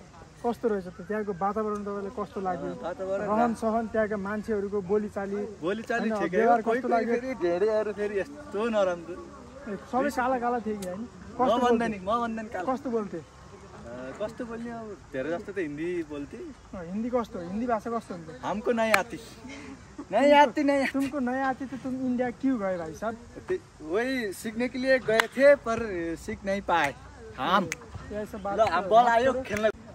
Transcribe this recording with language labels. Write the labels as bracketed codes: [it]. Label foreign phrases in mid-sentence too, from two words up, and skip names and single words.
[ne] कस्तो रहेछ त त्यहाँको वातावरण तपाईँलाई कस्तो लाग्यो रहन सहन त्यहाँका मान्छेहरूको बोलीचाली ठिकै हो कोही कोही फेरि ढेडेहरू फेरि यस्तो नराम्रो सबै काला काला थियो कि होइन म भन्दैन काला कस्तो बोल्थे कस्तो बोल्ने अब धेरै जस्तो त हिन्दी बोल्थे हिन्दी कस्तो हिन्दी भाषा कस्तो हुन्छ [hi] हमको नहीं आती नहीं आती नहीं तुमको नहीं आती तो तुम इंडिया क्यों गए भाई साहब वही सीखने के लिए गए थे पर सीख नहीं पाए हम ऐसा बात [ne] अब बॉल आयो खेलने